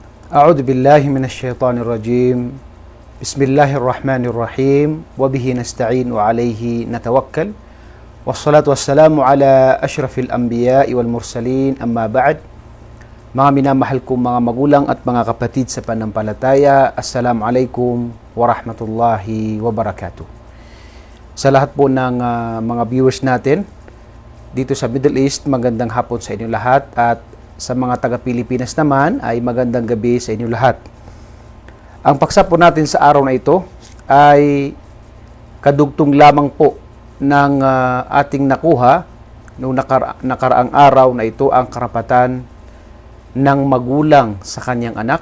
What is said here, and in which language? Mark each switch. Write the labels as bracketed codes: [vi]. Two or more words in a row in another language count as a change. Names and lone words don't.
[ar] أعوذ بالله من الشيطان الرجيم بسم الله الرحمن الرحيم وبه نستعين وعليه نتوكل والصلاة والسلام على أشرف الأنبياء والمرسلين أما بعد. [tl] Mga minamahal kong mga magulang at mga kapatid sa panampalataya, [ar] السلام عليكم ورحمة الله وبركاته. [tl] Sa lahat po ng mga viewers natin dito sa Middle East, magandang hapon sa inyo lahat, at sa mga taga-Pilipinas naman ay magandang gabi sa inyo lahat. Ang paksa po natin sa araw na ito ay kadugtong lamang po ng ating nakuha noong nakaraang araw na ito, ang karapatan ng magulang sa kanyang anak.